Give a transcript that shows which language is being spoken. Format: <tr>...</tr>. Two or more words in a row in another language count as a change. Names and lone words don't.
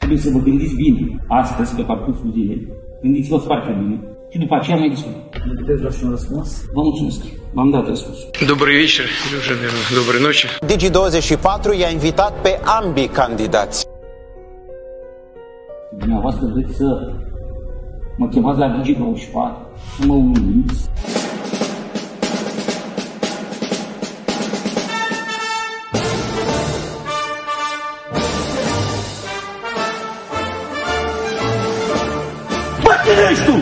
<ro>trebuie să vă gândiți bine astăzi, pe parcursul zilei. Gândiți-vă foarte bine și după aceea mai discutăm. Nu puteți lua și un răspuns? Vă mulțumesc. V-am dat răspunsul.</ro> <ru>Добрый вечер, уже, наверное, доброй ночи.</ru> <ro>Digi24 i-a invitat pe ambii candidați. Dumneavoastră vreți să mă chemați la Digi24, să mă uimiți? Bă, cine ești tu?</ro>